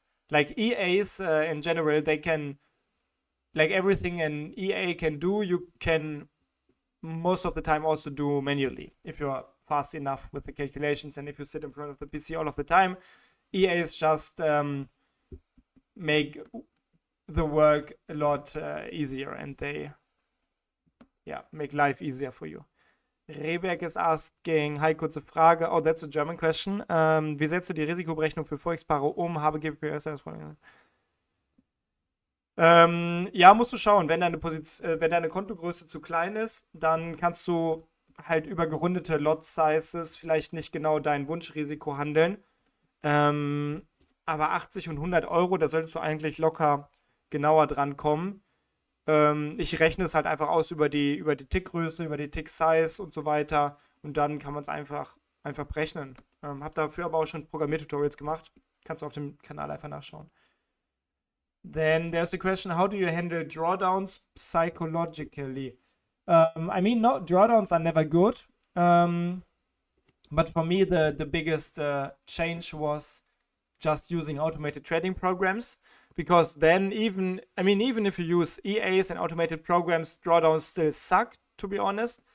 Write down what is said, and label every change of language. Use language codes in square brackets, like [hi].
[en] Like EAs in general, they can, like everything an EA can do, you can most of the time also do manually if you're fast enough with the calculations and if you sit in front of the PC all of the time. EAs just make the work a lot easier, and they make life easier for you. Reberg is asking, hi, [de] kurze Frage. [en] Oh, that's a German question. [de] Wie setzt du die Risikoberechnung für Forex-Paare um? Habe GPS. Ja, musst du schauen. Wenn deine Kontogröße zu klein ist, dann kannst du halt über gerundete Lot-Sizes vielleicht nicht genau dein Wunschrisiko handeln. Aber 80 und 100 Euro, da solltest du eigentlich locker genauer dran kommen. Ich rechne es halt einfach aus über die Tickgröße, über die Tick-Size und so weiter. Und dann kann man es einfach berechnen. Hab dafür aber auch schon Programmiertutorials gemacht. Kannst du auf dem Kanal einfach nachschauen. [en] Then there's a question, how do you handle drawdowns psychologically? I mean, no, drawdowns are never good. But for me, the biggest change was just using automated trading programs. Because then even if you use EAs and automated programs, drawdowns still suck, to be honest.